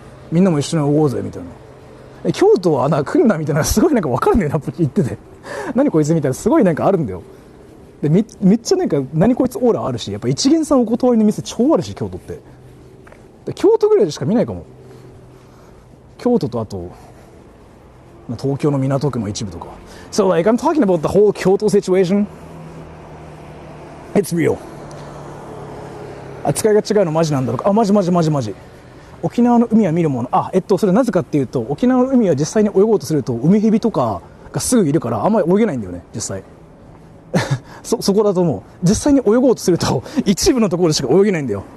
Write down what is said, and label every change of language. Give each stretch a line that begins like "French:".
Japanese: みんなも一緒に会おうぜみたいな。京都はなんか来るなみたいなすごいなんか分かるんだよな言ってて何こいつみたいなすごいなんかあるんだよ。で めっちゃなんか何こいつオーラあるし、やっぱ一元さんお断りの店超あるし京都って。で京都ぐらいでしか見ないかも。京都とあと東京の港区の一部とか。
English: So like I'm talking about the whole Kyoto situation. It's real.
Japanese: 扱いが違うのマジなんだろうか。マジ。沖縄の海は見るもの。それなぜかっていうと、沖縄の海は実際に泳ごうとすると海蛇とかがすぐいるからあんまり泳げないんだよね実際。そこだと思う。実際に泳ごうとすると一部のところでしか泳げないんだよ。